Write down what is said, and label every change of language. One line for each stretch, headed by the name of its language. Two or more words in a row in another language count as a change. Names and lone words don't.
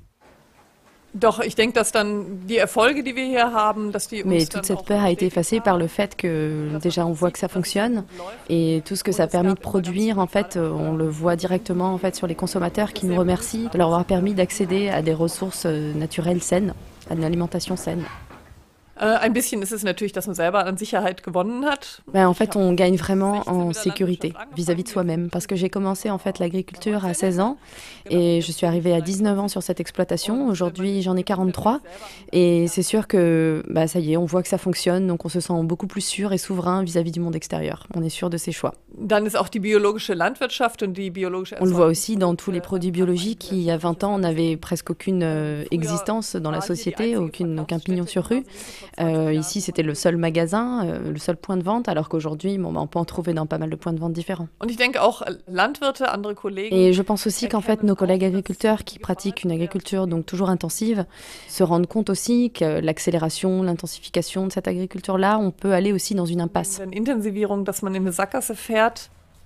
French: Mais toute cette peur a été effacée par le fait que déjà on voit que ça fonctionne et tout ce que ça a permis de produire, en fait, on le voit directement en fait sur les consommateurs qui nous remercient de leur avoir permis d'accéder à des ressources naturelles saines, à une alimentation saine.
German: Ein bisschen ist es natürlich, dass man selber an Sicherheit gewonnen hat.
French: Ben, en fait, on gagne vraiment en sécurité vis-à-vis de soi-même. Parce que j'ai commencé en fait l'agriculture à 16 ans et je suis arrivée à 19 ans sur cette exploitation. Aujourd'hui, j'en ai 43 et c'est sûr que bah, ça y est, on voit que ça fonctionne. Donc on se sent beaucoup plus sûr et souverain vis-à-vis du monde extérieur. On est sûr de ses choix.
German: Dann ist auch die biologische Landwirtschaft und die biologische
French: On le voit aussi dans tous les produits biologiques qui, il y a 20 ans, n'avaient presque aucune existence dans la société, aucun pignon sur rue. Ici, c'était le seul magasin, le seul point de vente, alors qu'aujourd'hui, bon, on peut en trouver dans pas mal de points de vente différents. Et je pense aussi qu'en fait, nos collègues agriculteurs qui pratiquent une agriculture donc toujours intensive se rendent compte aussi que l'accélération, l'intensification de cette agriculture-là, on peut aller aussi dans une impasse.